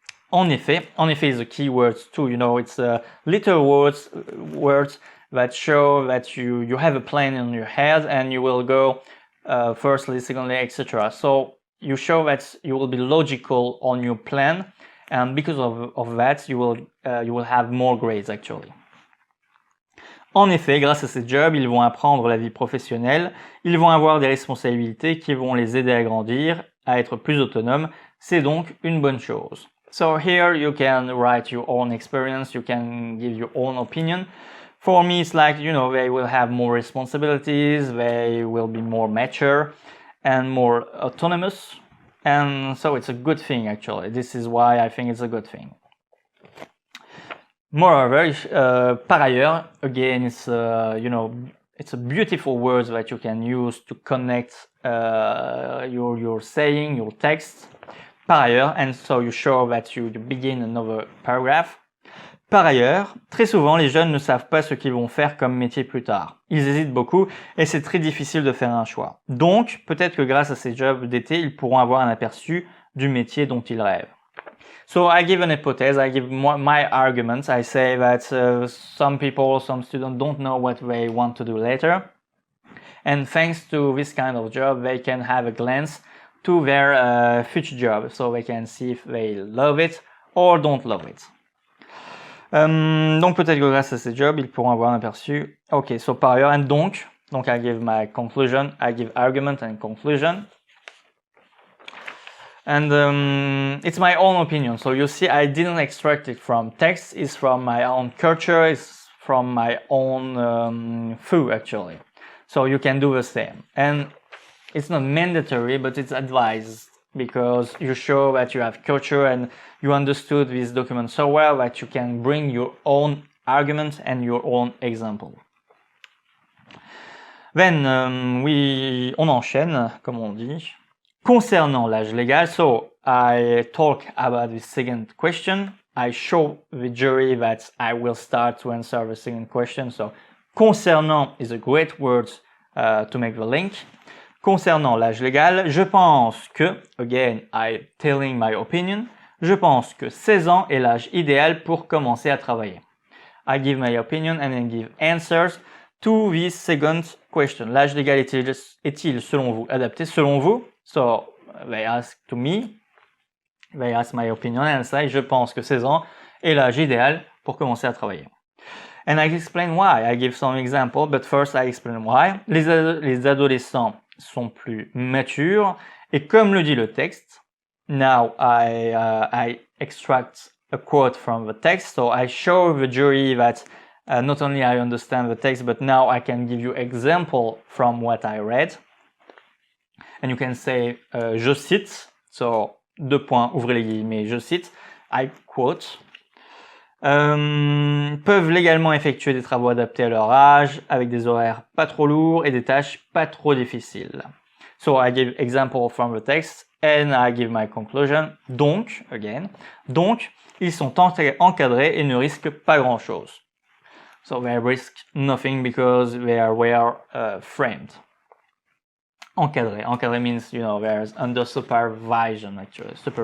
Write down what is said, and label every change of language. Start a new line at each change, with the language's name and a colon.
English: En effet is a key word too, it's little words that show that you have a plan in your head and you will go firstly, secondly, etc. So you show that you will be logical on your plan, and because of that, you will have more grades actually.
French: En effet, grâce à ces jobs, ils vont apprendre la vie professionnelle, ils vont avoir des responsabilités qui vont les aider à grandir, à être plus autonomes. C'est donc une bonne chose.
English: So here you can write your own experience, you can give your own opinion. For me, it's like, they will have more responsibilities, they will be more mature and more autonomous. And so it's a good thing, actually. This is why I think it's a good thing. Moreover, par ailleurs, again, it's a beautiful word that you can use to connect your saying, your text. Par ailleurs, and so you show that you begin another paragraph.
French: Par ailleurs, très souvent, les jeunes ne savent pas ce qu'ils vont faire comme métier plus tard. Ils hésitent beaucoup et c'est très difficile de faire un choix. Donc, peut-être que grâce à ces jobs d'été, ils pourront avoir un aperçu du métier dont ils rêvent.
English: So I give an hypothesis, I give my arguments. I say that some students don't know what they want to do later. And thanks to this kind of job, they can have a glance to their future job. So they can see if they love it or don't love it.
French: Donc peut-être que grâce à ces jobs, ils pourront avoir un aperçu.
English: Ok, so par ailleurs, and donc I give my conclusion, I give argument and conclusion. And it's my own opinion. So you see, I didn't extract it from text. It's from my own culture. It's from my own food, actually. So you can do the same. And it's not mandatory, but it's advised because you show that you have culture and you understood this document so well that you can bring your own argument and your own example.
French: Then on enchaîne, comme on dit. Concernant l'âge légal,
English: so I talk about the second question. I show the jury that I will start to answer the second question. So concernant is a great word to make the link.
French: Concernant l'âge légal, je pense que,
English: again, I'm telling my opinion,
French: je pense que 16 ans est l'âge idéal pour commencer à travailler.
English: I give my opinion and then give answers to this second question.
French: L'âge légal est-il selon vous adapté selon vous?
English: So they ask to me, they ask my opinion and I say
French: je pense que 16 ans est l'âge idéal pour commencer à travailler.
English: And I explain why. I give some example, but first I explain why.
French: Les adolescents sont plus matures et comme le dit le texte,
English: now I extract a quote from the text, so I show the jury that not only I understand the text, but now I can give you example from what I read. And you can say,
French: je cite, so, deux points, ouvrez les guillemets, je cite,
English: I quote,
French: peuvent légalement effectuer des travaux adaptés à leur âge, avec des horaires pas trop lourds et des tâches pas trop difficiles.
English: So I give example from the text and I give my conclusion.
French: Donc, again, donc, ils sont encadrés et ne risquent pas grand-chose.
English: So they risk nothing because they are well framed. encadré. Encadré means, there's under supervision, actually.